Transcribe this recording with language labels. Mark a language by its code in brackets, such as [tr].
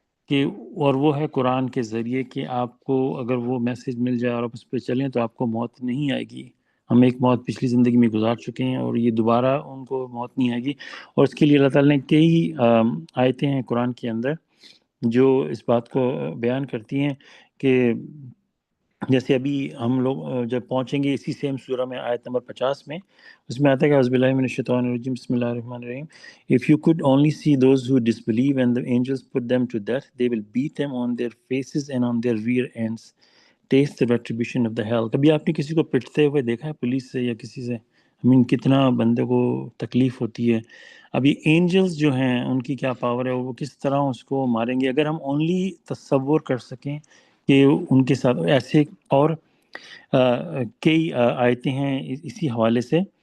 [ur] کہ، اور وہ ہے قرآن کے ذریعے کہ آپ کو اگر وہ میسج مل جائے اور آپ اس پہ چلیں تو آپ کو موت نہیں آئے گی۔ ہم ایک موت پچھلی زندگی میں گزار چکے ہیں، اور یہ دوبارہ ان کو موت نہیں آئے گی، اور اس کے لیے اللہ تعالیٰ نے کئی آیتیں ہیں قرآن کے اندر جو اس بات کو بیان کرتی ہیں کہ جیسے ابھی ہم لوگ جب پہنچیں گے اسی سیم سورہ میں آیت نمبر 50 میں، اس میں آتا ہے کہ [ar] اعوذ باللہ من الشیطان الرجیم بسم اللہ الرحمن الرحیم [en] if you could only see those who disbelieve and the angels put them to death they will beat them on their faces and on their rear ends taste the retribution of the hell. [ur] کبھی آپ نے کسی کو پٹتے ہوئے دیکھا ہے police سے یا کسی سے؟ کتنا بندے کو تکلیف ہوتی ہے. اب یہ اینجلز جو ہیں ان کی کیا پاور ہے، وہ کس طرح اس کو ماریں گے. اگر ہم اونلی تصور کر سکیں کہ ان کے ساتھ ایسے، اور کئی آیتیں ہیں اسی حوالے سے.